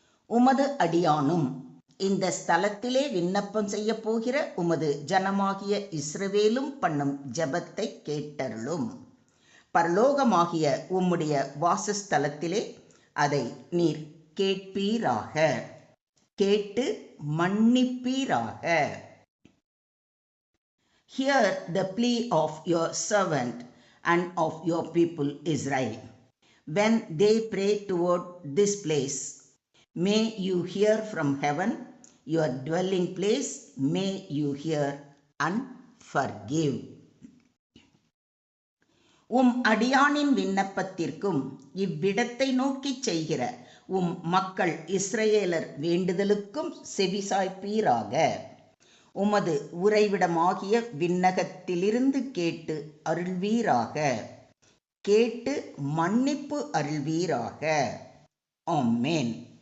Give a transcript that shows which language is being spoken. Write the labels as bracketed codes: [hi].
[ta] உமது அடியானும் இந்த ஸ்தலத்திலே விண்ணப்பம் செய்ய போகிற உமது ஜனமாகிய இஸ்ரவேலும் பண்ணும் ஜெபத்தை கேட்டருளும். பரலோகமாகிய உம்முடைய வாசஸ்தலத்திலே அதை நீர் கேட்பீராக, கேட்டு மன்னிப்பீராக. [en] Hear the plea of your servant and of your people Israel. When they pray toward this place, may you hear from heaven, your dwelling place, may you hear and forgive. [ta] அடியானின் விண்ணப்பத்திற்கும் இவ்விடத்தை நோக்கி செய்கிற மக்கள் இஸ்ரவேலர் வேண்டுதலுக்கும் செவிசாய்ப்பீராக. உமது உறைவிடமாகிய விண்ணகத்திலிருந்து கேட்டு அருள்வீராக, கேட்டு மன்னிப்பு அருள்வீராக. ஆமென்.